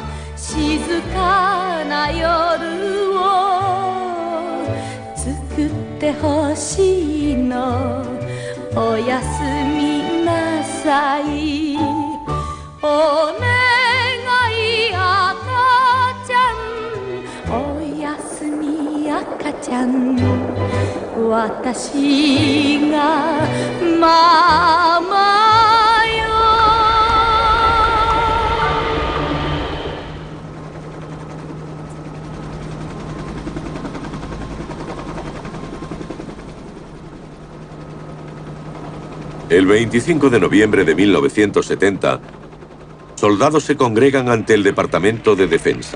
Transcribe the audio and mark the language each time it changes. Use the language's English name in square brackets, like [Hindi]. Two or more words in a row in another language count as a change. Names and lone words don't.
[Japanese] 静かな夜を作ってほしいのおやすみなさいお願い赤ちゃんおやすみ赤ちゃん私がママよ [Spanish] El 25 de noviembre de 1970, soldados se congregan ante el Departamento de Defensa.